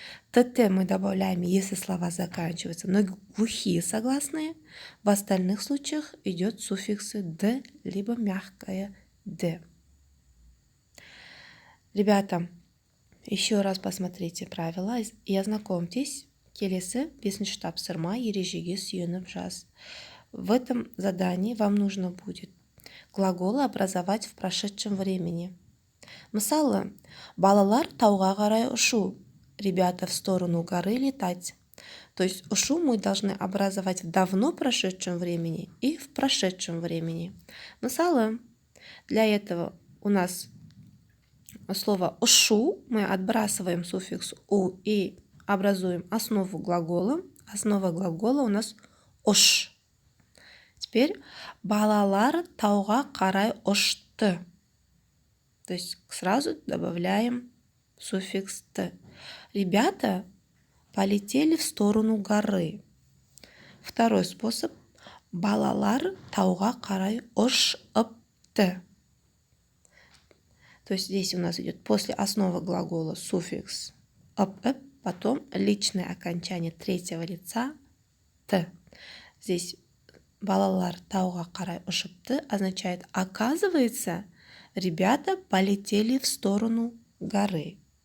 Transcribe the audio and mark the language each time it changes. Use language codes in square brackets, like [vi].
[ru] «ТТ» мы добавляем, если слова заканчиваются на глухие согласные. В остальных случаях идет суффиксы «д» либо мягкое «д». Ребята, еще раз посмотрите правила и ознакомьтесь. [kk] Келесі 5-ші тапсырма ережеге сүйеніп жаз. [ru] В этом задании вам нужно будет глаголы образовать в прошедшем времени. [kk] Мысалы, балалар тауға қарай ұшу, [ru] ребята в сторону горы летать. То есть ушу мы должны образовать в давно прошедшем времени и в прошедшем времени. Мысалы, для этого у нас слово «ушу» мы отбрасываем суффикс «у» и образуем основу глагола. Основа глагола у нас «уш». Теперь [kk] балалар тауға қарай ұшты. [ru] То есть сразу добавляем суффикс «т». Ребята полетели в сторону горы. Второй способ. [kk] Балалар тауға қарай ұшыпты. [ru] То есть здесь у нас идет после основы глагола суффикс «ып», потом личное окончание третьего лица «т». Здесь [kk] балалар тауға қарай ұшыпты [ru] означает оказывается, ребята полетели в сторону горы.